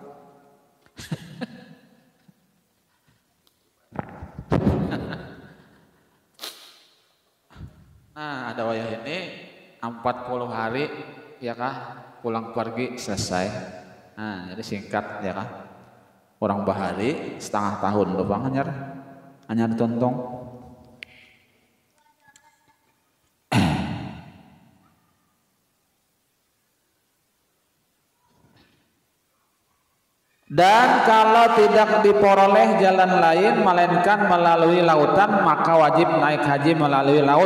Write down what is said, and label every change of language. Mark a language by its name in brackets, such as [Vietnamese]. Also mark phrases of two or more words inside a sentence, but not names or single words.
[Banjar] Nah ada wayah ini 40 hari ya kah, pulang pergi selesai. Nah jadi singkat ya kah, orang bahari setengah tahun loh bang hanya tuntung. [Indonesian] Dan kalau tidak diperoleh jalan lain melainkan melalui lautan, maka wajib naik haji melalui laut.